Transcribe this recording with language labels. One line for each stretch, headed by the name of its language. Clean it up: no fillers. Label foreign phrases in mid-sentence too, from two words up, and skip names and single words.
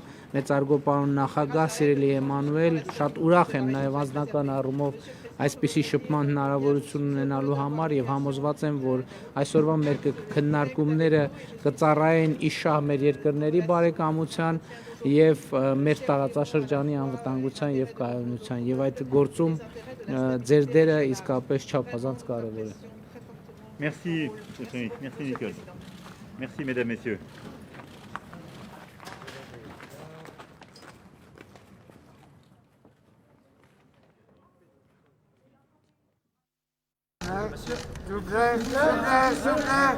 Armenian: մեծարգո պարոն նախագահ Սիրելի Էմանուել, շատ ուրախ եմ նաեւ անձնական առումով այսպիսի շփման հնարավորություն ունենալու համար եւ համոզված եմ, որ այսօրվա մեր քննարկումները կծառայեն իշահ մեր երկրների բարեկամության եւ մեր տարածաշրջանի անվտանգության եւ կայունության եւ այդ գործում ձեր դերը իսկապես չափազանց կարեւոր է։
French: Merci, merci Nicole. Merci mesdames, messieurs. Monsieur, s'il vous plaît, s'il vous plaît, s'il vous plaît.